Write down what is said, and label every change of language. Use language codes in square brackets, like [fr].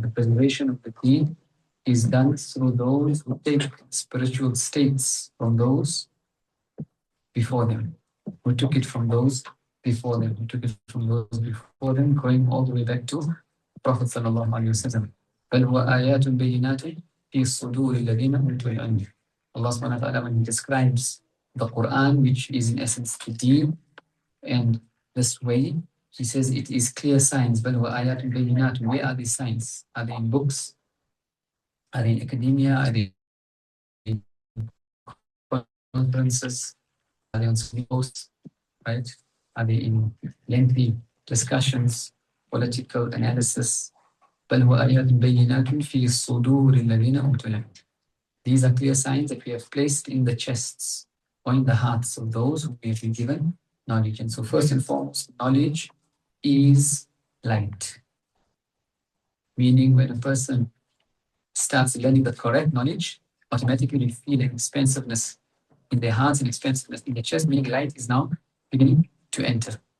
[en] The preservation of the deen is done through those who take spiritual states from those before them, who took it from those before them, who took it from those before them, going all the way back to Prophet sallallahu alaihi wasallam. [ar] بل هو آيات بينات في صدور الذين أوتوا العلم. [en] Allah subhanahu wa ta'ala, when He describes the Quran, which is in essence the deen, and this way, He says it is clear signs. [ar] بل هو آيات بينات. [en] Where are these signs? Are they in books? Are they in academia? Are they in conferences? Are they on posts? Right? Are they in lengthy discussions, political analysis? [ar] بل هو آيات بينات في صدور الذين أوتوا العلم. [en] These are clear signs that we have placed in the chests or in the hearts of those who have been given knowledge. And so first and foremost, knowledge is light. Meaning when a person starts learning the correct knowledge, automatically they feel an expansiveness in their hearts and expansiveness in their chest, meaning light is now beginning to enter.